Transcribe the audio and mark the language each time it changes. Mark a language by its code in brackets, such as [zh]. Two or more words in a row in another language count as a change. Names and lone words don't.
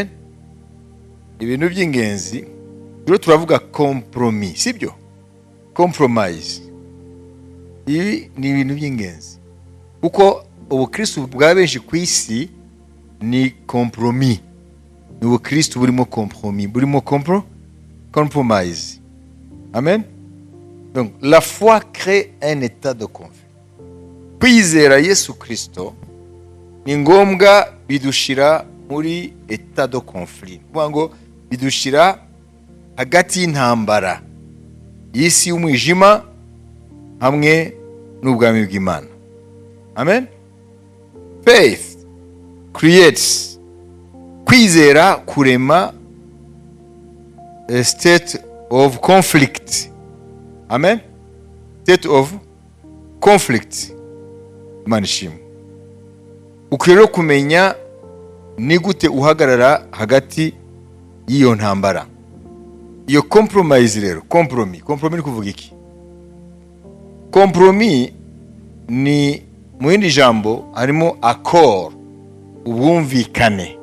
[rw] Ibintu by'ingenzi rero turavuga compromise, sibyo? Compromise. Ibi ni ibintu by'ingenzi kuko ubukristo bwa benshi ku isi ni compromis. Ni ubukristo burimo compromis, burimo compromise. Amen. [fr] Donc la foi crée un état de conflit. [rw] Kwizera Yesu Kristo ni ngombwa bidushira muri [fr] état de conflit. [rw] Ngo bidushira hagati y'intambara y'isi y'umwijima hamwe n'ubwami bw'Imana. [en] Amen. Faith creates, [rw] kwizera kurema [en] a state of conflict. Amen. State of conflict. Manishim. [rw] Ukwiriye kumenya ni gute uhagarara hagati y'iyo ntambara. Iyo compromise rero, compromis ni kuvuga iki? Compromis ni mu yindi jambo harimo accord, ubwumvikane.